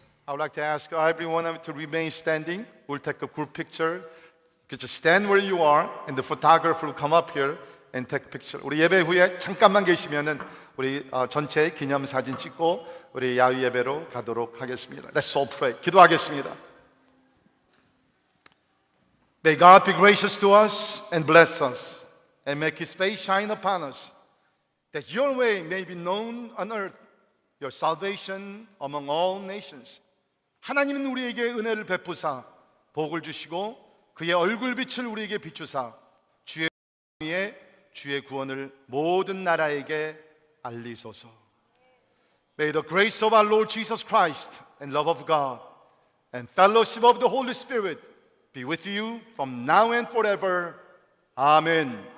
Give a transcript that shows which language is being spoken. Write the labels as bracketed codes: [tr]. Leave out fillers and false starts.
[en] would like to ask everyone to remain standing. We'll take a group picture. You just stand where you are, and the photographer will come up here and take a picture. [ko] 우리 예배 후에 잠깐만 계시면은 우리 전체 기념 사진 찍고 우리 야외 예배로 가도록 하겠습니다. [en] Let's all pray. [ko] 기도하겠습니다. [en] May God be gracious to us and bless us, and make His face shine upon us, that Your way may be known on earth, Your salvation among all nations. [ko] 하나님은 우리에게 은혜를 베푸사 복을 주시고 그의 얼굴빛을 우리에게 비추사 주의 위에 주의 구원을 모든 나라에게 알리소서. [en] May the grace of our Lord Jesus Christ and love of God and fellowship of the Holy Spirit be with you from now and forever. Amen.